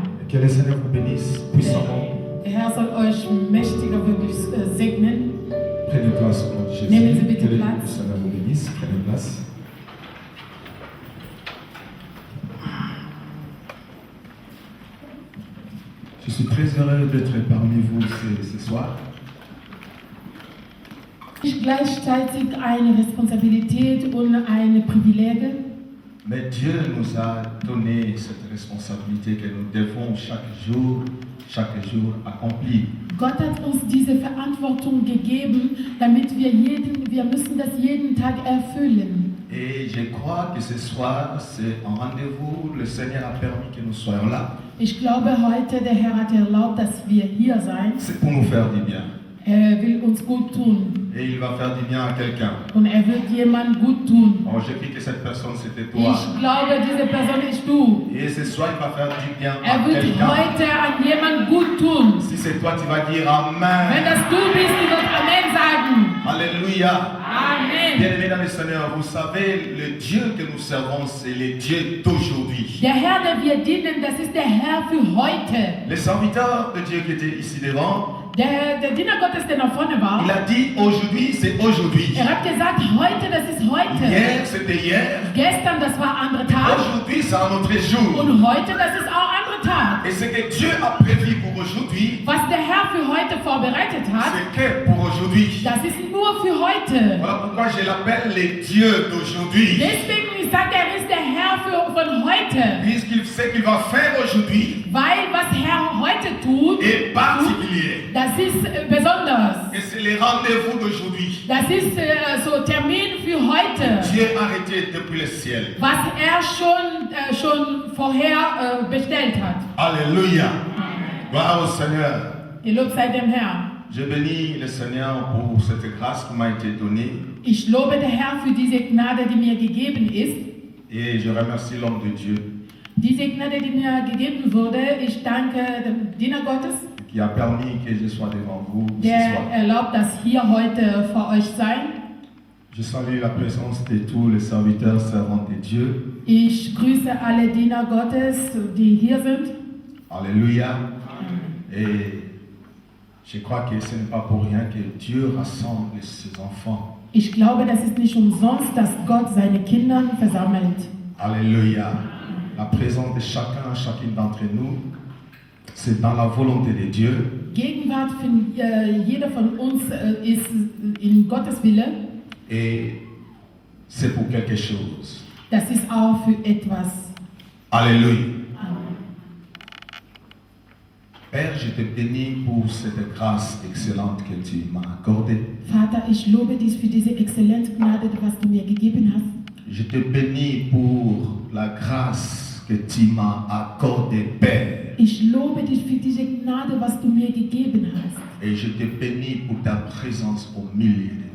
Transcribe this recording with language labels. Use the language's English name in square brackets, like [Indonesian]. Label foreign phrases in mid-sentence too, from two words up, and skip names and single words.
[French] Et que le Seigneur vous bénisse puissamment. [German] Der Herr soll euch mächtiger wirklich segnen. [French] Prenez place au nom de Jésus. [German] Nehmen Sie bitte [French] Que le [German] Platz. [French] Seigneur vous bénisse. Prenez place. Je suis très heureux d'être parmi vous ce soir. [German] Ist gleichzeitig eine Responsabilität und eine Privileg. [French] Mais Dieu nous a donné cette responsabilité que nous devons chaque jour accomplir. [German] Gott hat uns diese Verantwortung gegeben, damit wir müssen das jeden Tag erfüllen. [French] Et je crois que ce soir, c'est un rendez-vous. Le Seigneur a permis que nous soyons là. [German] Ich glaube heute, der Herr hat erlaubt, dass wir hier sein. [French] C'est pour nous faire du bien. [German] Er will uns gut tun. [French] Et il va faire du bien à quelqu'un. [German] Und er wird jemand gut tun. [French] Oh, je prie que cette personne, c'était toi. [German] Ich glaube, diese Person ist du. [French] Et ce soir, il va faire du bien [German] Er [French] à [German] wird [French] quelqu'un. [German] heute an jemand gut tun. [French] Si c'est toi, tu vas dire [German] Wenn [French] Amen. [German] das du bist, du wirst Amen sagen. [French] Alléluia. Amen. Bien-aimés dans le Seigneur, vous savez, le Dieu que nous servons, c'est le Dieu d'aujourd'hui. [German] Der Herr, der wir dienen, das ist der Herr für heute. [French] Les serviteurs de Dieu qui étaient ici devant, [German] Der Diener Gottes, der nach vorne war, [French] il a dit aujourd'hui, c'est aujourd'hui. [German] hat gesagt, heute, das ist heute. [French] Hier, c'était hier. [German] Gestern, das war ein anderer Tag. [French] Aujourd'hui, c'est un autre jour. [German] Und heute, das ist auch ein anderer Tag. [French] Et ce que Dieu a prévu pour aujourd'hui, [German] Was der Herr für heute vorbereitet hat, [French] c'est que pour aujourd'hui. [German] das ist nur für heute. [French] Voilà pourquoi je l'appelle le Dieu d'aujourd'hui. [German] Deswegen, ich sage, er ist der Herr von heute. [French] Puisqu'il sait qu'il va faire aujourd'hui [German] Weil was Herr heute tut, [French] est particulier. [German] das ist besonders. [French] Et c'est le rendez-vous d'aujourd'hui. [German] Das ist so Termin für heute. [French] Dieu a arrêté depuis le ciel. [German] Was er schon vorher bestellt hat. [French] Alléluia. Gloire au Seigneur. [German] Gelobt sei dem Herrn. [French] Je bénis le Seigneur pour cette grâce qui m'a été donnée. [German] Ich lobe den Herrn für diese Gnade, die mir gegeben ist. [French] Et je remercie l'homme de Dieu [German] Diese Gnade, die mir gegeben wurde, ich danke dem Diener Gottes, [French] qui a permis que je sois devant vous ce [German] der [French] soir. [German] erlaubt, dass hier heute vor euch sein. [French] Je salue la présence de tous les serviteurs servants de Dieu. [German] Ich grüße alle Diener Gottes, die hier sind. [French] Alléluia. Et je crois que ce n'est pas pour rien que Dieu rassemble ses enfants. [German] Ich glaube, das ist nicht umsonst, dass Gott seine Kinder versammelt. [French] Alléluia. La présence de chacune d'entre nous, c'est dans la volonté de Dieu. [German] Gegenwart von jeder von uns ist in Gottes Wille. [French] Et c'est pour quelque chose. [German] Das ist auch für etwas. [French] Alléluia. Père, je te bénis pour cette grâce excellente que tu m'as accordée. [German] Vater, ich lobe dich für diese exzellente Gnade, was du mir gegeben hast. [French] Je te bénis pour la grâce que tu m'as accordée, Père. [German] Ich lobe dich für diese Gnade, was du mir gegeben hast. [French] Et je te bénis pour ta présence au milieu de nous.